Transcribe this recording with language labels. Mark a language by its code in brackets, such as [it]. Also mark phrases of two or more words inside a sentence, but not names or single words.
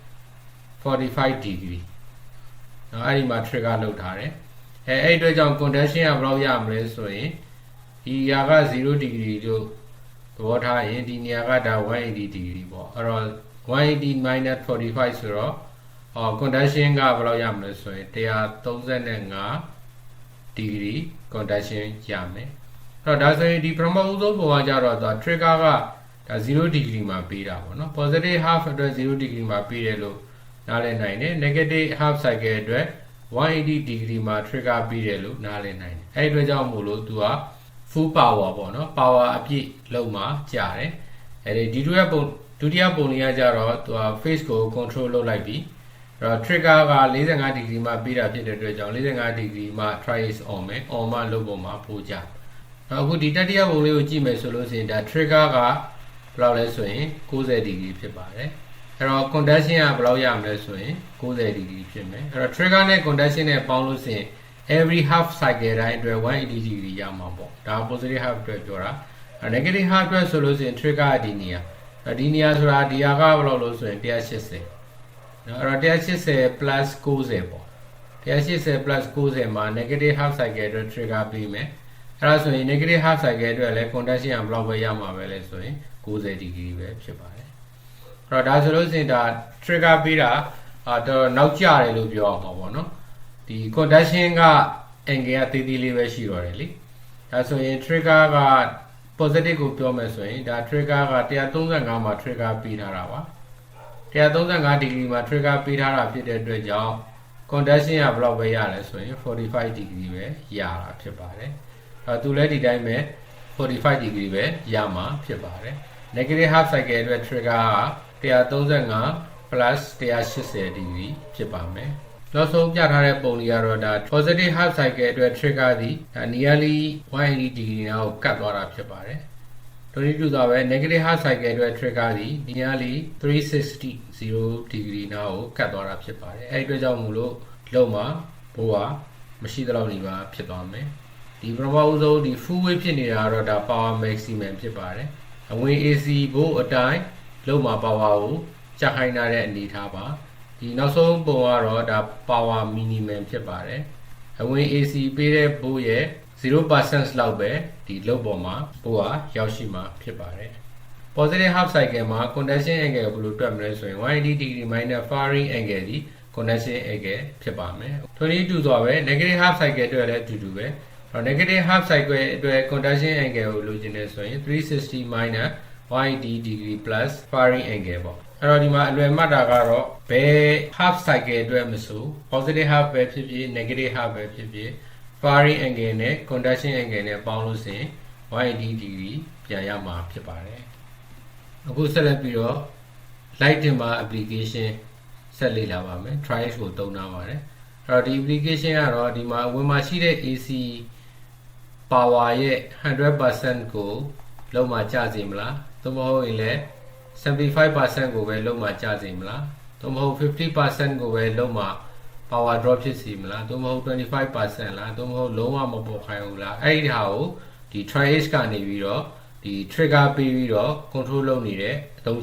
[my] 45 degree နော်အဲ့ဒီမှာ trigger လုပ်ထားတယ်အဲ့အတွက်ကြောင့် conduction ကဘယ်လောက်ရမလဲဆိုရင်ဒီနေရာက0 degree လို့သဘောထားရင်ဒီနေရာကဒါ180 degree ပေါ့အဲ့တော့180 minus 45ဆိုတော့conduction ကဘယ်လောက်ရမလဲဆိုရင် 135 [en] degree conduction [my] ရမယ်အဲ့တော့ဒါဆိုရင်ဒီပထမဦးဆုံးပုံကကြတော့သူ trigger ကဒါ0 degree မှာပေးတာပေါ့နော် [en] positive half [my] အတွက်0 degree မှာပေးတယ်လို့နားလည်နိုင်တယ် [en] negative half cycle [my] အတွက်180 degree မှာ trigger ပေးတယ် လို့နားလည်နိုင်တယ်အဲ့ဒီအတွက်ကြောင့်မို့လို့သူက [en] full power [my] ပေါ့နော် power အပြည့်လုံးမှာကြာတယ်အဲ့ဒီဒုတိယပုံလေးကကြတော့သူက phase ကို control လုပ်လိုက်ပြီအဲ့တော့ trigger က45 degree မှာပေးတာဖြစ်တဲ့အတွက်ကြောင့်45 degree မှာ [en] tri-edge on [my] မယ် on မှာလုပ်ပုံမှာပို့ကြအခုဒီတတိယပုံလေးကိုကြည့်မယ်ဆိုလို့ရှိရင်ဒါ trigger ကဘယ်လောက်လဲဆိုရင်90 degree ဖြစ်ပါတယ်အဲ့တော့ conduction ကဘယ်လောက်ရမလဲဆိုရင်90 degree ဖြစ်မယ်အဲ့တော့ trigger နဲ့ conduction နဲ့ပေါင်းလို့ရှိရင် [en] every half cycle [my] တိုင်းအတွက်180 degree ရမှာပေါ့ဒါ [en] positive half [my] အတွက်ပြောတာ [en] negative half [my] အတွက်ဆိုလို့ဆိုရင် trigger ဒီနေရာဆိုတာဒီဟာ ကဘယ်လောက်လို့ဆိုရင်180နော်အဲ့တော့180 plus 90ပေါ့180 plus 90မှာ [en] negative half cycle [my] အတွက် trigger ပေး မယ်အဲ့ဒါဆိုရင် [en] negative half cycle [my] အတွက်လည်း conduction ဘယ်လောက်ပဲရမှာပဲလဲဆိုရင်90 degree ပဲဖြစ်ပါတယ်အဲ့တော့ဒါဆိုလို့ဆိုရင်ဒါ trigger ပေးတာတော့နောက်ကျတယ်လို့ပြောအောင်ပါပေါ့နော်ဒီ conduction က angle ကသေးသေးလေးပဲရှိတော့တယ်လေဒါဆိုရင် trigger က positive ကိုပြောမယ်ဆိုရင်ဒါ trigger က135မှာ trigger ပေးထားတာပါ 135 degree မှာ trigger ပေးထားတာဖြစ်တဲ့အတွက်ကြောင့် conduction ကဘယ်လောက်ပဲရလဲဆိုရင်45 degree ပဲရတာဖြစ်ပါတယ်သူလည်းဒီတိုင်းပဲ45 degree ပဲရမှာဖြစ်ပါတယ် [en] negative half cycle [my] အတွက် trigger က135 plus 180 degree ဖြစ်ပါမယ်နောက်ဆုံးပြထားတဲ့ပုံလေးကတော့ဒါ [en] positive half cycle [my] အတွက် trigger သည် nearly 180 degree နားကိုကတ်သွားတာဖြစ်ပါတယ်။တို့ဒီတူသွားပဲ [en] negative half cycle [my] အတွက် trigger သည် nearly 360 degree နားကိုကတ်သွားတာဖြစ်ပါတယ်။အဲဒီအတွက်ကြောင့်မို့လို့လုံးမှာဘိုးကမရှိသလောက်နေပါဖြစ်သွားမယ်။ဒီပထမဦးဆုံးဒီ [en] full wave [my] ဖြစ်နေတာကတော့ဒါ [en] power maximum [my] ဖြစ်ပါတယ်။အဝင် AC ဘိုးအတိုင်းလုံးမှာ power ကိုကျခို င်းထားတဲ့အနေထားပါဒီနောက်ဆုံးပုံကတော့ဒါ [en] power minimum [my] ဖြစ်ပါတယ်အဝင် AC ပေးတဲ့ဘိုးရဲ့ 0% လောက်ပဲဒီလုပ်ပေါ်မှာဘိုးကရောက်ရှိမှာဖြစ်ပါတယ် [en] positive half [my] cycle မှာ [en] conduction angle [my] ကိုဘယ်လိုတွက်မလဲဆိုရင် [en] 180 degree minus firing angle [my] ဒီ conduction angle ဖြစ်ပါမယ်22ဆိုတော့ပဲ [en] negative half cycle [my] အတွက်လည်းအတူတူ ပဲ [en] negative half cycle [my] အတွက် [en] conduction angle [my] ကိုလိုချင်တယ်ဆိုရင် [en] 360 minus 180 degree plus firing angle [my] ပေါ့အဲ့ တော့ဒီမှာအလွယ်မှတ်တာကတော့ဘယ် [en] half cycle [my] အတွက်မဆို [en] positive half [my] ပဲဖြစ်ဖြစ် [en] negative half [my] ပဲဖြစ်ဖြစ် [en] firing angle [my] နဲ့ [en] conduction angle [my] နဲ့ပေါင်းလို့ဆိုရင်180 degree ပြန်ရမှာဖြစ်ပါတယ်အခုဆက်လက်ပြီးတော့ [en] light dimmer application [my] ဆက်လေ့လာပါမယ် trials ကိုသုံးထားပါတယ်အဲ့တော့ဒီ application ကတော့ဒီမှာဝင်မှာရှိတဲ့ AC power ရဲ့ 100% ကိုလုံးဝကျစေမလားသို့မဟုတ်ရင်လည်း75% ကိုပဲလုံးဝကျစေမလားသို့မဟုတ်50% ကိုပဲလုံးဝ [en] power drop [my] ဖြစ်စီမလားသို့မဟုတ်25% လားသို့မဟုတ်လုံးဝမပေါ်ခိုင်းဘူးလားအဲ့ဒီဟာကိုဒီ triage ကနေပြီးတော့ဒီ trigger ပေးပြီးတော့ control လုပ်နေတဲ့အသုံးချ